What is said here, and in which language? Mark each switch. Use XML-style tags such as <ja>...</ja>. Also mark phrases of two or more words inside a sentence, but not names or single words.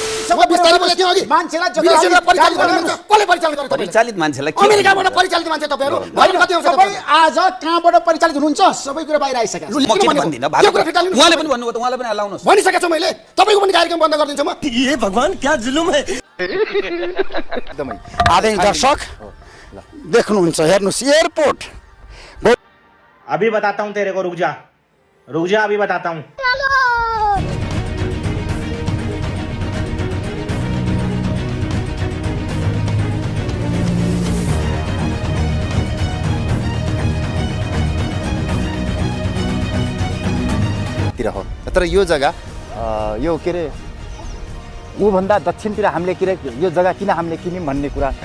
<ne>विदेशमा बिस्तारै बोले थियो अघि मान्छेलाई विदेशमा परिचालित गर्नुहुन्छ कसले परिचालित गर्छ परिचालित मान्छेलाई के अमेरिकाबाट परिचालित मान्छे तपाईहरु बाहिर कति आउँछ तपाईँ आज कहाँबाट परिचालित हुनुहुन्छ सबै कुरा बाहिर आइसक्यो म किन भन्दिनँ उहाँले पनि भन्नुभयो त उहाँले पनि हल्लाउनुहोस् भनिसकेको छु मैले तपाईको पनि कार्यक्रम बन्द गरिदिन्छु म</ne> <hi>ये भगवान क्या जुलुम है</hi> <ne>एकदमै आदरणीय दर्शक देख्नुहुन्छ हेर्नुस् एयरपोर्ट</ne> <hi>अभी बताता हूँ तेरे को, रुक जा अभी बताता हूँ।</hi> <ne>हो तर यो जग्गा यो के रे ऊभन्दा दक्षिणतिर हामीले यो जग्गा किन हामीले किन्यौँ भन्ने कुरा</ne>